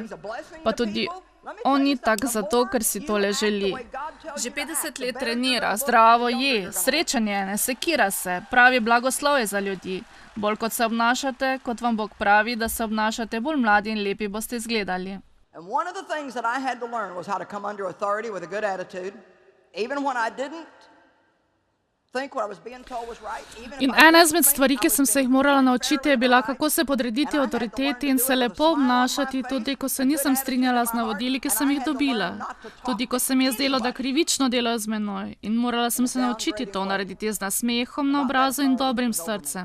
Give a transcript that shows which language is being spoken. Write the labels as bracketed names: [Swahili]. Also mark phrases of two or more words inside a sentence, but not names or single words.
[Slovenian] Pa tudi on ni tak zato, ker si tole želi. Že 50 let trenira, zdravo je, srečen je, ne sekira se, pravi blagoslov je za ljudi. Bolj kot se obnašate, kot vam Bog pravi, da se obnašate, bolj mladi in lepi boste izgledali. [English] And one of the things that I had to learn was how to come under authority with a good attitude, even when I didn't [Slovenian] In ena izmed stvari, ki sem se jih morala naučiti, je bila, kako se podrediti avtoriteti in se lepo obnašati, tudi ko se nisem strinjala z navodili, ki sem jih dobila. Tudi ko se mi je zdelo, da krivično delajo z menoj. In morala sem se naučiti to narediti z nasmehom na obrazu in dobrim srcem.